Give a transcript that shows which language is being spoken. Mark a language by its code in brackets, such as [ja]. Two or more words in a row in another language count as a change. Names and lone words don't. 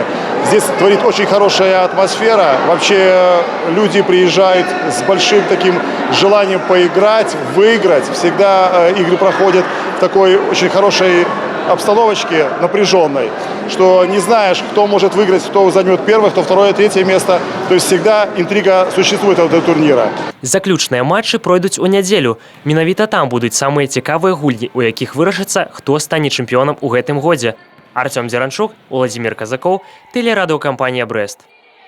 [ru] Здесь творит очень хорошая атмосфера. Вообще люди приезжают с большим таким желанием поиграть, выиграть. Всегда игры проходят в такой очень хорошей обстановочке, напряженной, что не знаешь, кто может выиграть, кто займет первое, кто второе, третье место. То есть всегда интрига существует этого турнира. [be] Заключныя матчы пройдуць у нядзелю. Менавіта там будуць самыя цікавыя гульні, у якіх вырашыцца, хто стане чэмпіёнам у гэтым годзе. Артём Дзеранчук, Владимир Казаков, тэлерадыёкампанія «Брэст».